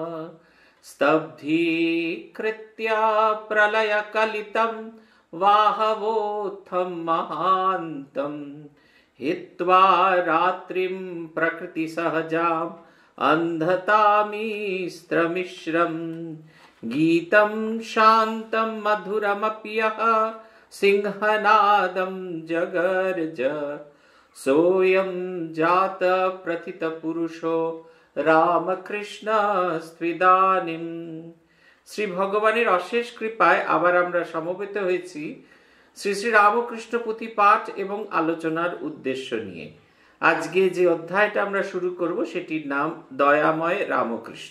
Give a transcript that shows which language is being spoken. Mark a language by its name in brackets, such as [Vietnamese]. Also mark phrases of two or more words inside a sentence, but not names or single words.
[Sanskrit] स्तब्धीकृत्य प्रलयकलितं वाहवोत्थं महान्तं हित्वा रात्रिं प्रकृतिसहजाम् अन्धतामिस्त्रमिश्रं गीतं शान्तं मधुरमप्यः सिंहनादं जगर्ज सोऽयं जात प्रथित पुरुषो রামকৃষ্ণস্ত্বিদানিম। [Bangla] শ্রী ভগবানের অশেষ কৃপায় আবার আমরা সমবেত হয়েছি শ্রী শ্রী রামকৃষ্ণ পুঁথি পাঠ এবং আলোচনার উদ্দেশ্য নিয়ে। আজকে যে অধ্যায়টা আমরা শুরু করব সেটির নাম দয়াময় রামকৃষ্ণ।